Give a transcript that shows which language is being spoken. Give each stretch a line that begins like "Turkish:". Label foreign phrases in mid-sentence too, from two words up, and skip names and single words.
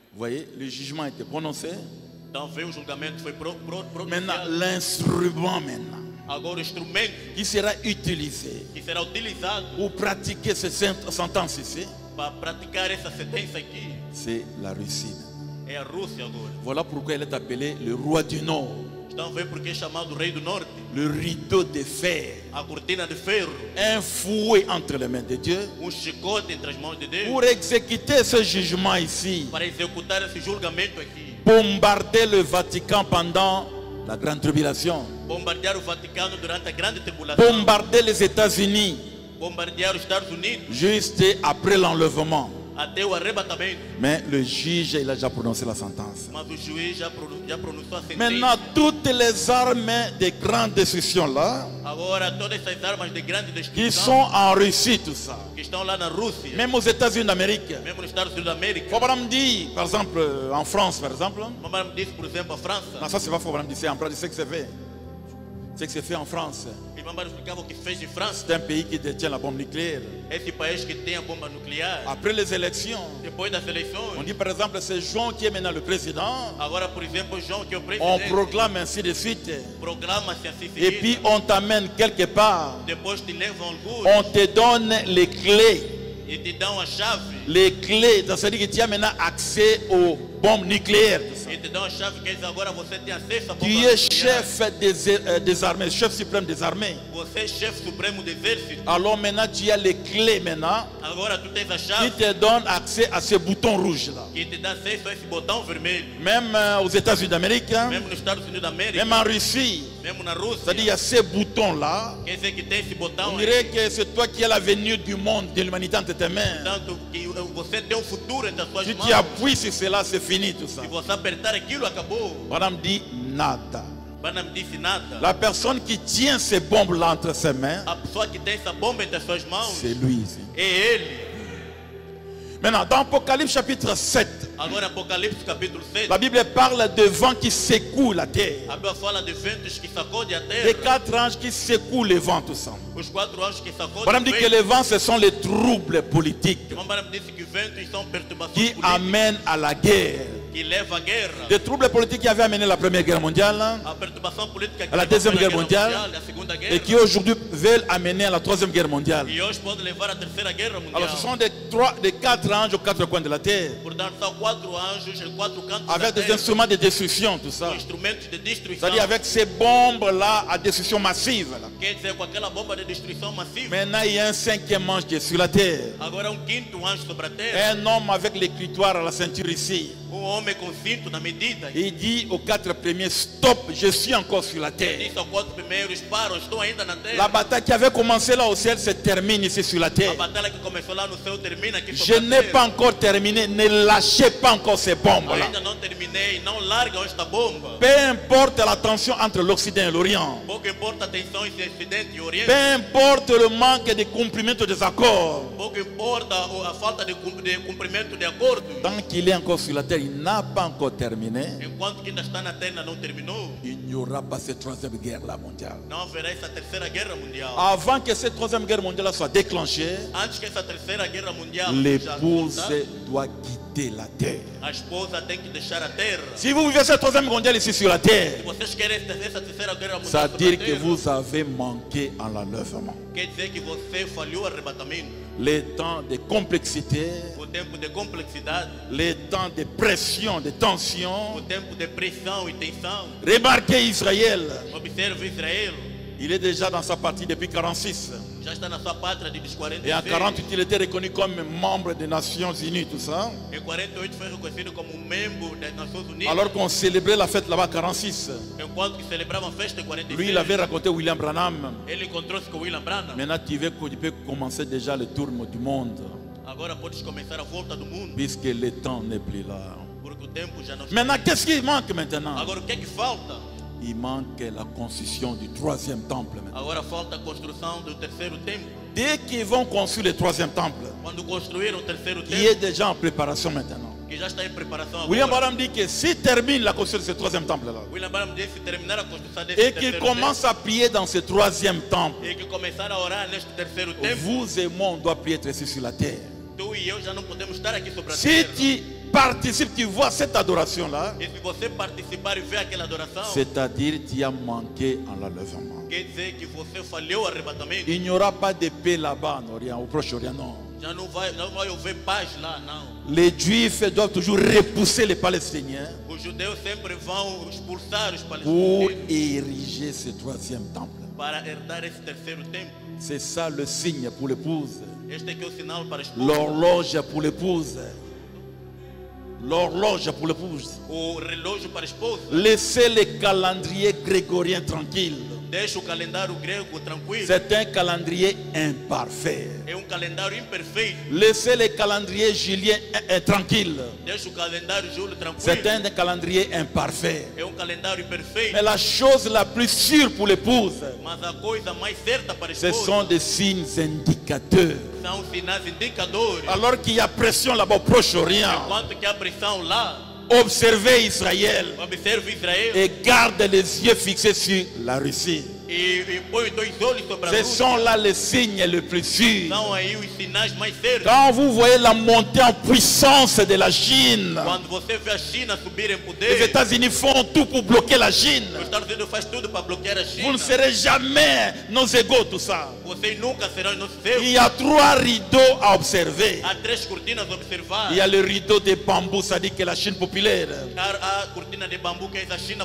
French: Vous voyez, le jugement a été prononcé.
Portuguese: Então veio o julgamento, foi
French: Maintenant,
Portuguese: pronunciado.
French: l'instrument maintenant
Portuguese: Agora o instrumento
French: qui sera utilisé
Portuguese: que será utilizado
French: pour pratiquer cette sentence ici,
Portuguese: para praticar essa sentença aqui
French: c'est la Russie.
Portuguese: é a Rússia agora.
French: Voilà pourquoi elle est appelée le roi du Nord.
Portuguese: Estão vendo porque é chamado Rei do Norte.
French: Le rideau de fer,
Portuguese: A cortina de ferro,
French: un fouet entre les mains de Dieu
Portuguese: chicote entre as mãos de Deus
French: pour exécuter ce jugement ici,
Portuguese: para executar esse julgamento aqui.
French: bombarder le Vatican pendant la grande tribulation,
Portuguese: Bombardear o Vaticano durante a grande tribulação.
French: bombarder les États-Unis
Portuguese: Bombardear os Estados Unidos
French: juste après l'enlèvement.
Portuguese: até o arrebatamento.
French: Mais le juge, il a déjà prononcé la sentence.
Portuguese: Mas o juiz já pronunciou a sentença.
French: Maintenant, toutes les armes de grande destruction là,
Portuguese: Agora todas essas armas de grande
French: qui
Portuguese: destruição
French: sont en Russie, tout ça,
Portuguese: que estão lá na Rússia,
French: même aux États-Unis d'Amérique.
Portuguese: mesmo nos Estados Unidos da América.
French: Fabram dit, par exemple, en France, par exemple,
Portuguese: Mamãe me disse, por exemplo, a França.
French: non, ça c'est pas Fabram dit, c'est en France, c'est ce que c'est fait. C'est ce que c'est fait en France.
Portuguese: E mamãe explicava o que fez em França.
French: C'est un pays qui détient la bombe nucléaire.
Portuguese: Esse país que tem a bomba nuclear.
French: Après les élections,
Portuguese: Depois das
French: on
Portuguese: eleições.
French: dit par exemple, c'est Jean qui est maintenant le président.
Portuguese: Agora, por exemplo, João, que é o
French: On
Portuguese: presidente.
French: proclame ainsi de suite.
Portuguese: Programa-se assim
French: Et
Portuguese: seguida.
French: puis on t'amène quelque part.
Portuguese: Depois te levam alguns.
French: On te donne les clés.
Portuguese: E te dão a chave.
French: Les clés, ça veut dire que tu as maintenant accès aux bombes nucléaires. Tout ça.
Portuguese: E te dão a chave que diz agora você tem acesso à bomba
French: Tu es
Portuguese: nuclear.
French: chef des armées, chef suprême des armées.
Portuguese: Você é chefe supremo do exército.
French: Alors maintenant, tu as les clés maintenant
Portuguese: Agora tu tens a
French: qui
Portuguese: chave
French: te donnent accès à ce bouton rouge là.
Portuguese: que te dá acesso a esse botão vermelho.
French: Même aux États-Unis d'Amérique, hein,
Portuguese: Mesmo nos Estados Unidos da América.
French: même en Russie.
Portuguese: Mesmo na Rússia.
French: C'est-à-dire, il y a ces boutons là.
Portuguese: Quer dizer que tem esse botão
French: On
Portuguese: aí.
French: dirait que c'est toi qui as l'avenir du monde, de l'humanité entre tes mains.
Portuguese: Portanto, que você tem um futuro entre as suas
French: Si
Portuguese: mãos.
French: tu appuies sur cela, c'est fini tout ça.
Portuguese: Se você apertar aquilo, acabou.
French: Madame dit nada.
Portuguese: Bana me disse nada.
French: La personne qui tient ces bombes là entre ses mains,
Portuguese: A pessoa que tem essa bomba entre as suas mãos
French: c'est lui ici.
Portuguese: é ele.
French: Maintenant, dans Apocalypse chapitre 7,
Portuguese: Agora, Apocalipse capítulo 7.
French: la Bible parle de vents qui secouent la terre.
Portuguese: A Bíblia fala de ventos que sacodem a
French: Les
Portuguese: terra.
French: 4 anges qui secouent les vents, tout ça.
Portuguese: Os 4 anjos que sacodem
French: Madame
Portuguese: o
French: dit que
Portuguese: vento.
French: les vents, ce sont les troubles politiques
Portuguese: Mamãe me disse que ventos são perturbações
French: qui
Portuguese: políticas
French: amènent à la guerre.
Portuguese: que levam à guerra.
French: Des troubles politiques qui avaient amené la Première Guerre mondiale
Portuguese: A perturbação política que
French: à la
Portuguese: levou
French: Deuxième
Portuguese: à
French: Guerre mondiale
Portuguese: a Segunda Guerra.
French: et qui aujourd'hui veulent amener à la Troisième Guerre mondiale.
Portuguese: E hoje pode levar à Terceira Guerra Mundial.
French: Alors ce sont des 4 anges aux 4 coins de la terre
Portuguese: Portanto, são 4 anjos em 4 cantos da
French: avec des
Portuguese: terra.
French: instruments de destruction, tout ça.
Portuguese: Com instrumentos de destruição.
French: C'est-à-dire avec ces bombes-là à destruction massive. Là.
Portuguese: Quer dizer, com aquela bomba de destruição massiva.
French: Maintenant, il y a un 5e ange qui est sur la terre.
Portuguese: Agora um quinto anjo sobre a terra.
French: Un homme avec l'écritoire à la ceinture ici.
Portuguese: Homem com cinto na medida.
French: Il dit aux 4 premiers, stop, je suis encore sur la terre.
Portuguese: Disse aos 4 primeiros, param, estou ainda na terra.
French: La bataille qui avait commencé là au ciel se termine ici sur la
Portuguese: A
French: terre.
Portuguese: batalha que começou lá no céu termina aqui
French: Je
Portuguese: sobre a
French: n'ai
Portuguese: terra.
French: pas encore terminé, ne lâchez pas encore ces bombes-là.
Portuguese: Ainda não terminei, não largam esta bomba.
French: Peu importe la tension entre l'Occident et l'Orient.
Portuguese: Pouco importa a tensão entre Ocidente e Oriente.
French: Peu importe le manque de cumprimento des accords.
Portuguese: Pouco importa a falta de cumprimento de acordo.
French: Tant qu'il est encore sur la terre, il n'a pas encore terminé.
Portuguese: Enquanto que ainda está na terra não terminou,
French: Il n'y aura pas cette 3e guerre là mondiale.
Portuguese: não haverá essa Terceira Guerra Mundial.
French: Avant que cette 3e guerre mondiale soit déclenchée,
Portuguese: Antes que essa Terceira Guerra Mundial
French: l'épouse
Portuguese: já aconteça,
French: doit quitter la terre.
Portuguese: a esposa tem que deixar a terra.
French: Si vous vivez cette 3e guerre mondiale ici sur la
Portuguese: Se
French: terre,
Portuguese: vocês querem essa Terceira Guerra Mundial
French: ça veut
Portuguese: sobre a
French: dire que
Portuguese: terra,
French: vous avez manqué en l'enlèvement.
Portuguese: quer dizer que você falhou o arrebatamento.
French: Les temps de complexité,
Portuguese: O tempo de complexidade,
French: les temps de pression, de tension.
Portuguese: o tempo de pressão e tensão.
French: Remarquez Israël,
Portuguese: Observe Israel,
French: il est déjà dans sa partie depuis 46.
Portuguese: já está na sua pátria desde
French: Et en
Portuguese: 46.
French: 48, il était reconnu comme membre des Nations Unies, tout ça.
Portuguese: Em 48 foi reconhecido como membro das Nações Unidas.
French: Alors qu'on célébrait la fête là-bas 46.
Portuguese: Enquanto que celebravam a festa em 46.
French: Lui, il avait raconté William Branham.
Portuguese: Ele encontrou-se com William Branham.
French: Maintenant, tu peux commencer déjà le tour du monde,
Portuguese: Agora podes começar a volta do mundo,
French: puisque le temps n'est plus là.
Portuguese: porque o tempo já não está.
French: Maintenant, qu'est-ce qui manque maintenant?
Portuguese: Agora o que é que falta?
French: Il manque la construction du 3e temple. Maintenant.
Portuguese: Agora falta a construção do terceiro templo.
French: Dès qu'ils vont construire le 3e temple,
Portuguese: Quando construíram o terceiro
French: qui est
Portuguese: templo,
French: déjà en préparation maintenant.
Portuguese: que já está em preparação
French: William
Portuguese: agora.
French: Branham dit que s'il termine la construction de ce 3e temple-là,
Portuguese: William Branham disse terminar a construção desse
French: et qu'il
Portuguese: terceiro
French: commence à prier dans ce 3e temple,
Portuguese: templo, e que começar a orar neste terceiro templo,
French: vous et moi, on doit prier être ici sur la terre.
Portuguese: tu e eu já não podemos estar aqui sobre a
French: Si
Portuguese: terra.
French: tu participes, tu vois cette adoration-là,
Portuguese: E se você participar e ver aquela adoração,
French: c'est-à-dire tu as manqué en l'enlèvement.
Portuguese: quer dizer que você falhou o arrebatamento.
French: Il n'y aura pas de paix là-bas en Orient, au Proche-Orient, non.
Portuguese: Já não vai haver paz lá, não.
French: Les Juifs doivent toujours repousser les Palestiniens
Portuguese: Os judeus sempre vão expulsar os
French: pour
Portuguese: palestinos
French: ériger ce troisième temple.
Portuguese: para herdar esse terceiro templo.
French: C'est ça le signe pour l'épouse.
Portuguese: Este aqui é o sinal para a esposa.
French: L'horloge pour l'épouse. L'horloge pour l'épouse.
Portuguese: O relógio para a esposa.
French: Laissez le calendrier grégorien tranquille.
Portuguese: Deixa o calendário grego tranquilo.
French: C'est un calendrier imparfait.
Portuguese: É calendário imperfeito.
French: Laissez le calendrier julien tranquille.
Portuguese: Deixa o calendário Júlio
French: C'est
Portuguese: tranquilo.
French: un calendrier imparfait.
Portuguese: É calendário imperfeito.
French: Mais la chose la plus sûre pour l'épouse,
Portuguese: Mas a coisa mais certa para a
French: ce
Portuguese: esposa
French: sont des signes indicateurs.
Portuguese: são sinais indicadores.
French: Alors qu'il y a pression là-bas au Proche-Orient,
Portuguese: Enquanto que há pressão lá,
French: observez Israël
Portuguese: observe Israel
French: et garde les yeux fixés sur la Russie.
Portuguese: e põe os dois olhos sobre a
French: Ce
Portuguese: Rússia.
French: sont là les signes les plus sûrs.
Portuguese: São aí os sinais mais certos.
French: Quand vous voyez la montée en puissance de la Chine,
Portuguese: Quando você vê a China subir em
French: les
Portuguese: poder,
French: États-Unis font tout pour bloquer la Chine.
Portuguese: os Estados Unidos faz tudo para bloquear a
French: Vous
Portuguese: China.
French: ne serez jamais nos égaux, tout ça.
Portuguese: Vocês nunca serão nossos
French: Il
Portuguese: erros.
French: y a 3 rideaux à observer.
Portuguese: Há 3 cortinas a observar.
French: Il y a le rideau de bambou, ça dit que la Chine populaire, Há a cortina de bambu que é a China